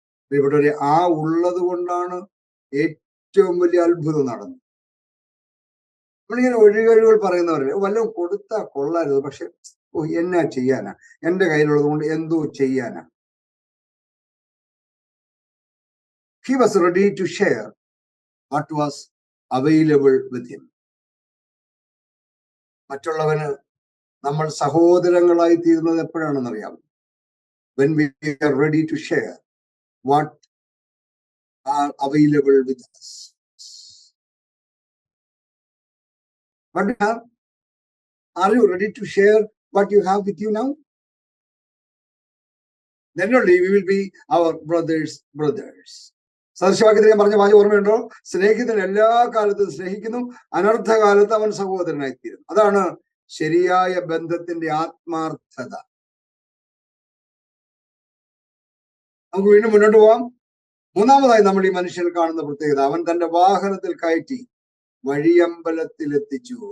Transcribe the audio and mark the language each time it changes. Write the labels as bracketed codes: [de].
[ml] ഇവിടെ ആ ഉള്ളത് കൊണ്ടാണ് ഏറ്റവും വലിയ അത്ഭുതം നടന്നത്. നമ്മളിങ്ങനെ ഒഴികഴിവുകൾ പറയുന്നവരല്ലേ, വല്ലതും കൊടുത്താൽ കൊള്ളായിരുന്നു, പക്ഷെ എന്നാ ചെയ്യാനാ, എന്റെ കയ്യിലുള്ളത് കൊണ്ട് എന്തോ ചെയ്യാനാ. [en] He was ready to share what was available with him. [ml] മറ്റുള്ളവന് നമ്മൾ സഹോദരങ്ങളായി തീരുന്നത് എപ്പോഴാണെന്നറിയാം? [en] When we are ready to share what are available with us. What do you have? Are you ready to share what you have with you now? Then only we will be our brothers. [ml] സദൃശവാക്യത്തിൽ ഞാൻ പറഞ്ഞ വാചകം ഓർമ്മയുണ്ടോ? സ്നേഹിതൻ എല്ലാ കാലത്തും സ്നേഹിക്കുന്നു, അനർത്ഥകാലത്ത് അവൻ സഹോദരനായിത്തീരുന്നു. അതാണ് ശരിയായ ബന്ധത്തിന്റെ ആത്മാർത്ഥത. നമുക്ക് വീണ്ടും മുന്നോട്ട് പോവാം. മൂന്നാമതായി നമ്മൾ ഈ മനുഷ്യൻ കാണുന്ന പ്രത്യേകത, അവൻ തന്റെ വാഹനത്തിൽ കയറ്റി വഴിയമ്പലത്തിൽ എത്തിച്ചു.